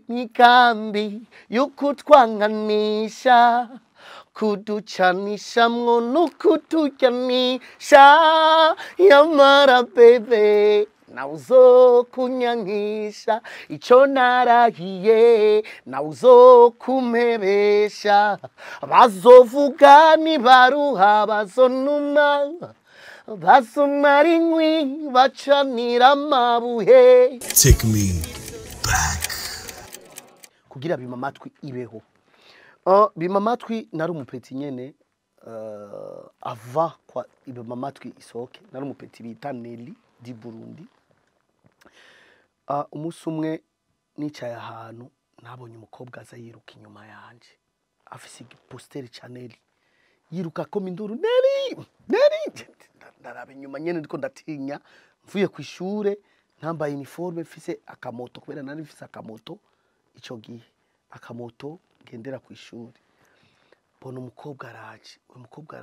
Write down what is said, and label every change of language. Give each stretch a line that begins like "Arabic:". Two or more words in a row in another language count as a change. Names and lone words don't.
Rundi: imigambi y'ukutwanganisha kuducanishamwo n'ukuturyanisha yamara bebe nawe uzokunyankisha ico narahiye nawe uzokumpebesha bazovuga nibaruha bazonuma basomara inkwi bacanira amabuye.
English: Take me back.
Rundi: Kugira bime amatwi ibeho. Bime amatwi nari umupeti nyene ava kwa bime amatwi isoke nari umupeti bita Chanella di Burundi. Umunsi umwe nicaye ahantu nabonye umukobwa aza yiruka inyuma yanje afise igiposteri Chanella yiruka koma induru Neri ndaraba inyuma nyene ndiko ndatinya mvuye ku ishure ntambaye uniforme mfise akamoto kubera nari mfise akamoto ico gihe akamoto ngendera ku ishure bona umukobwa araje uwo mukobwa